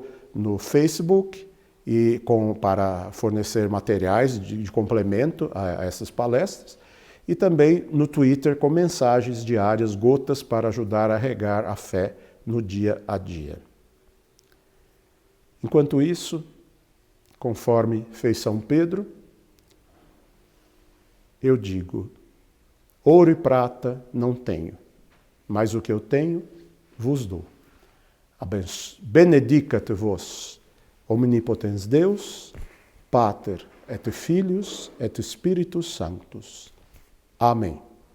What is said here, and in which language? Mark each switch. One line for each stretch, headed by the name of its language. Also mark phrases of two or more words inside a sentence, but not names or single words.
Portuguese: Estou no Facebook, para fornecer materiais de complemento a essas palestras, e também no Twitter com mensagens diárias, gotas para ajudar a regar a fé no dia a dia. Enquanto isso, conforme fez São Pedro, eu digo: ouro e prata não tenho, mas o que eu tenho vos dou.
Latin: Benedicat vos, omnipotens Deus, Pater et Filius et Spiritus Sanctus.
Portuguese: Amém.